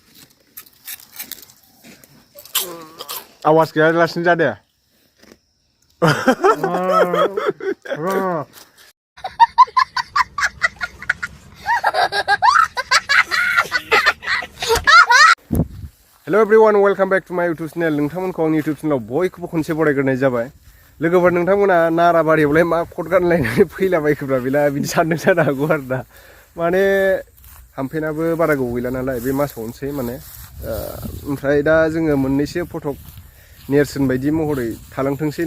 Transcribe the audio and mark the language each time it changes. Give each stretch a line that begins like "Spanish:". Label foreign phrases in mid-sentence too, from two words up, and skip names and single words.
Bodo: आवाज गैयालासिनो जादे
English: hello everyone welcome back to my YouTube channel
Bodo: नोंथांमोनखौ आंनि यूट्यूब चैनलाव बयखौबो खनसे बरायग्रोनाय जाबाय लोगोफोर नोंथांमोना नाराबारियावलाय मा कट गानलायनानै फैलाबायखोब्रा बेला बिदि साननो जानो हागौ आरो दा माने हामफेनाबो बारा गोबाव गैला नालाय बे मासावनोसै माने ओमफ्राय दा जोङो मोननैसो फटक नेरसोन बायदि महरै थालांथोंसै